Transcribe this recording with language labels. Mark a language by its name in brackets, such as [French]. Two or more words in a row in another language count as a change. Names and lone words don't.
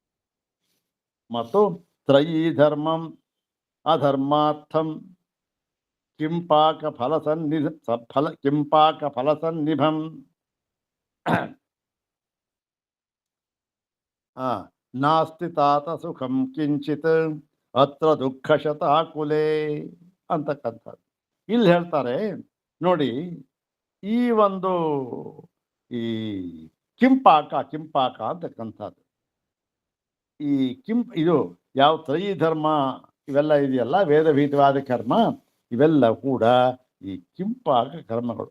[Sanskrit] ಮತ್ತು ತ್ರಯೀ ಧರ್ಮಂ ಅಧರ್ಮಾರ್ಥಂ ಕಿಂಪಾಕ ಕಿಂಪಾಕ ಫಲಸನ್ನಿಭಂ ನಾಸ್ತಿ ತಾತ ಸುಖಂ ಕಿಂಚಿತ್ ಅತ್ರ ದುಃಖ ಶತಾಕುಲೆ ಅಂತಕ್ಕಂಥದ್ದು. [Kannada] ಇಲ್ಲಿ ಹೇಳ್ತಾರೆ ನೋಡಿ, ಈ ಒಂದು ಈ ಕಿಂಪಾಕ ಅಂತಕ್ಕಂಥದ್ದು, ಈ ಇದು ಯಾವ [Sanskrit] ತ್ರಯೀ ಧರ್ಮ [Kannada] ಇವೆಲ್ಲ ಇದೆಯಲ್ಲ, ವೇದಭೀತವಾದ ಕರ್ಮ, ಇವೆಲ್ಲ ಕೂಡ ಈ ಕಿಂಪಾಕ ಕರ್ಮಗಳು.